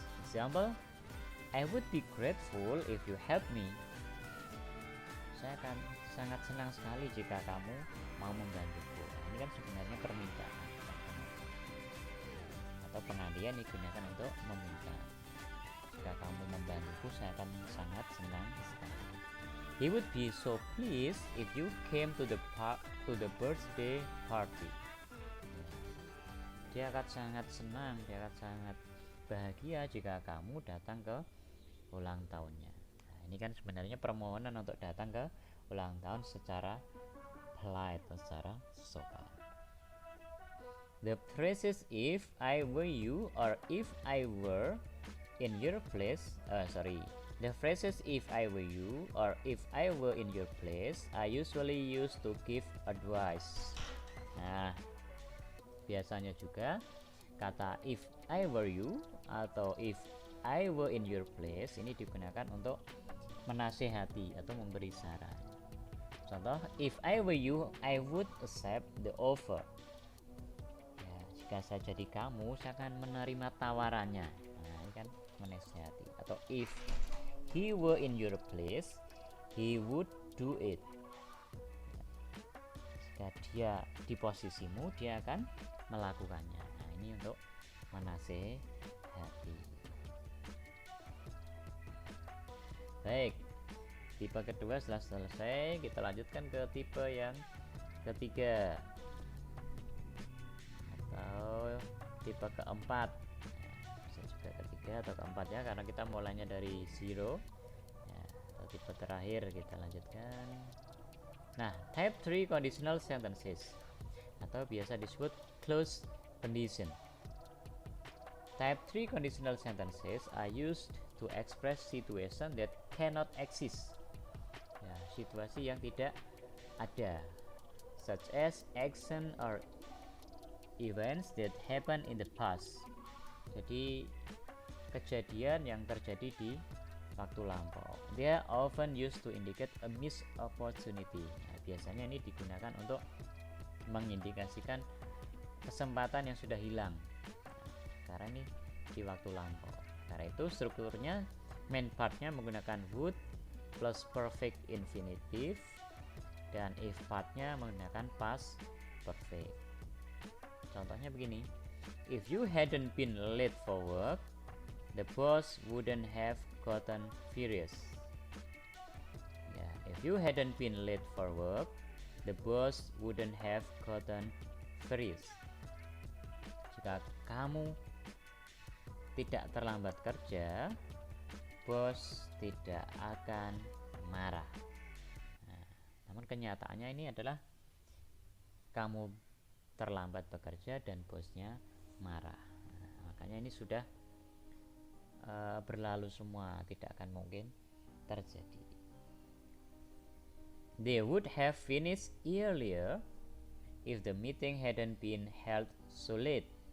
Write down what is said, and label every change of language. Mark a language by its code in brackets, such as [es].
[en] Example, I would be grateful if you help me. [id] Saya akan sangat senang sekali jika kamu mau membantuku. Ini kan sebenarnya permintaan atau pengalihan digunakan untuk meminta. Jika kamu membantuku, saya akan sangat senang sekali. [en] He would be so pleased if you came to the birthday party. [id] Dia akan sangat senang, dia akan sangat bahagia jika kamu datang ke ulang tahunnya. Nah, ini kan sebenarnya permohonan untuk datang ke ulang tahun secara polite, secara sopan. [en] The phrases if I were you or if I were in your place, the phrases if I were you or if I were in your place I usually use to give advice. [id] Nah, biasanya juga kata [en] if I were you [id] atau [en] if I were in your place [id] ini digunakan untuk menasehati atau memberi saran. Contoh, [en] if I were you I would accept the offer. [id] Ya, jika saya jadi kamu, saya akan menerima tawarannya. Nah, ini kan menasehati. Atau [en] if he were in your place he would do it. [id] Jika dia di posisimu, dia akan melakukannya. Nah, ini untuk menasehati. Baik, tipe kedua setelah selesai, kita lanjutkan ke tipe yang ketiga atau tipe keempat. Bisa juga ketiga atau keempat ya, karena kita mulainya dari zero ya, atau tipe terakhir kita lanjutkan. [en] Nah, type 3 conditional sentences [id] atau biasa disebut [en] closed condition. Type 3 conditional sentences are used to express situation that cannot exist. [id] Ya, situasi yang tidak ada, [en] such as action or events that happen in the past. [id] Jadi kejadian yang terjadi di waktu lampau. [en] They are often used to indicate a missed opportunity. [id] Nah, biasanya ini digunakan untuk mengindikasikan kesempatan yang sudah hilang. Karena ini di waktu lampau. Karena itu strukturnya main partnya menggunakan would plus perfect infinitive dan if partnya menggunakan past perfect. Contohnya begini, [en] if you hadn't been late for work, the boss wouldn't have gotten furious. Ya, if you hadn't been late for work, the boss wouldn't have gotten furious. [id] Jika kamu tidak terlambat kerja, bos tidak akan marah. Nah, namun kenyataannya ini adalah kamu terlambat bekerja dan bosnya marah. Nah, makanya ini sudah berlalu semua, tidak akan mungkin terjadi. [en] They would have finished earlier if the meeting hadn't been held so late.